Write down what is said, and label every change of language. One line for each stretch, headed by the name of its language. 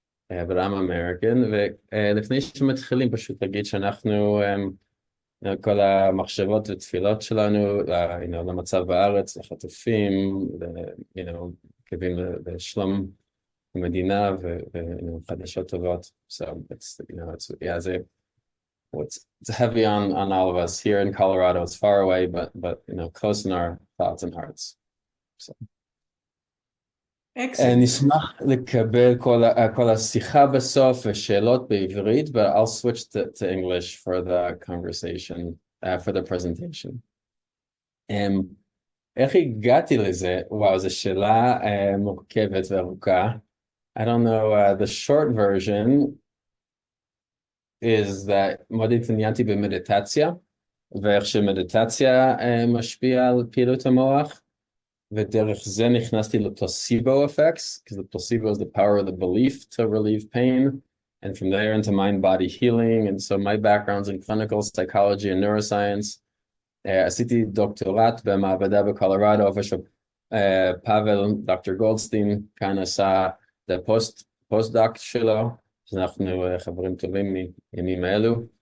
Hebrew: אבל
English: I'm American,
Hebrew: ולפני שמתחילים פשוט להגיד שאנחנו, כל המחשבות ותפילות שלנו, למצב בארץ, לחטופים, מקווים לשלום המדינה וחדשות טובות.
English: So it's, yeah, it's heavy on all of us here in Colorado. It's far away, but close in our thoughts and hearts. So.
Hebrew: נשמח לקבל כל השיחה בסוף ושאלות בעברית,
English: but I'll switch to English for the conversation, for the presentation.
Hebrew: איך הגעתי לזה? וואו, זו שאלה מורכבת וארוכה.
English: I don't know, the short version is that
Hebrew: מאוד התעניינתי במדיטציה, ואיך שמדיטציה משפיעה על פעילות המוח, ודרך זה נכנסתי לפלסיבו
English: effects, because the placebo is the power of the belief to relieve pain, and from there into mind-body healing, and so my background's in clinical psychology and neuroscience.
Hebrew: עשיתי דוקטורט במעבדה בקולורדו, איפה שפאבל, דוקטור גולדסטין, כאן עשה את הפוסט-דוק שלו, שאנחנו חברים טובים מימים האלו.